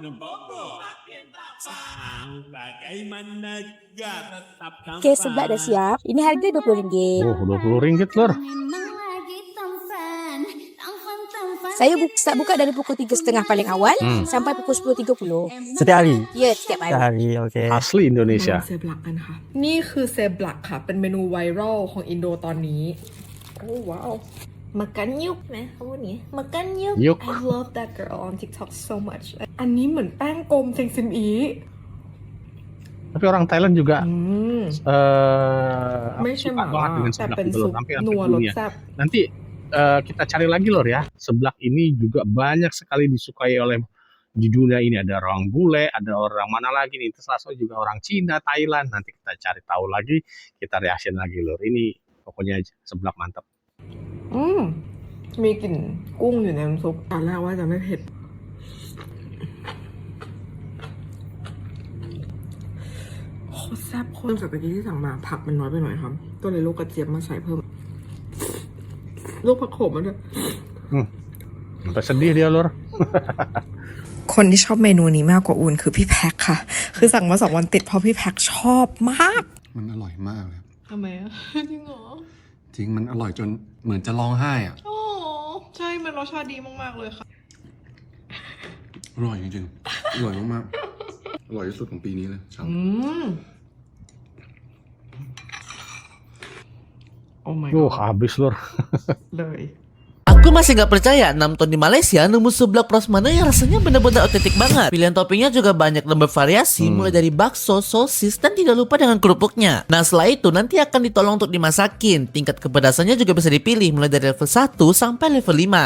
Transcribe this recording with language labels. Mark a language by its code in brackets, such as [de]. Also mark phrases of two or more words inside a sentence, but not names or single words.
[ms] Okay, seblak dah siap. Ini harga RM20. Oh, RM20 lor. Saya start buka dari pukul 3.30 paling awal sampai pukul 10.30. Setiap hari? Ya, setiap hari. Setiap hari, okey. Asli Indonesia. [th] เซบลักกันค่ะนี่คือเซบลักค่ะเป็นเมนูไวรัลของอินโดตอนนี้โอ้ว้าว [ms] makan yuk [th] ไหมเขาพูดนี้ [ms] makan yuk Yuk. [en] I love that girl on TikTok so much [th] อันนี้เหมือนแป้งกลมเซงซิมอี [ms] Tapi orang Thailand juga [th] ไม่ใช่ห [ms] suka [th] มา [ms] banget dengan [th] แต่ [ms] seblak [th] เป็น [ms] itu [th] ซุ [ms] loh. [th] ป [ms] Hampir [th] นัวรส [ms] dunia. [th] แซ่บ [ms] Nanti kita cari lagi lor ya. Seblak ini juga banyak sekali disukai oleh di dunia ini. Ada orang bule, ada orang mana lagi nih. Terus juga orang Cina, Thailand. Nanti kita cari tahu lagi, kita reaction lagi lor. Ini pokoknya seblak mantap. [th] มีกลิ่นกุ้งอยู่ในน้ำซุปตอนแรกว่าจะไม่เผ็ดโคตรแซ่บโคตรจากตะกี้ที่สั่งมาผักมันน้อยไปหน่อยครับก็เลยลูกกระเจี๊ยบมาใส่เพิ่มลูกผักโขมมันด้วย [ms] Sampai sedih dia lor. [th] คนที่ชอบเมนูนี้มากกว่าอุ่นคือพี่แพ็คค่ะ คือสั่งมา2 วันติดเพราะพี่แพ็คชอบมาก มันอร่อยมากเลย ทำไมอ่ะ จริงเหรอ จริงมันอร่อยจนเหมือนจะร้องไห้อ่ะ โอ้ใช่มันรสชาติดีมากๆเลยค่ะ อร่อยจริงๆ อร่อยมากๆ อร่อยที่สุดของปีนี้เลยช่าง [en] Oh my god. [ms] Habis lor. [th] เลย [id] Aku masih gak percaya 6 tahun di Malaysia nemu seblak prasmanan yang rasanya benar-benar otentik banget. Pilihan toppingnya juga banyak dan bervariasi, mulai dari bakso, sosis, dan tidak lupa dengan kerupuknya. Nah setelah itu nanti akan ditolong untuk dimasakin. Tingkat kepedasannya juga bisa dipilih mulai dari level 1 sampai level 5.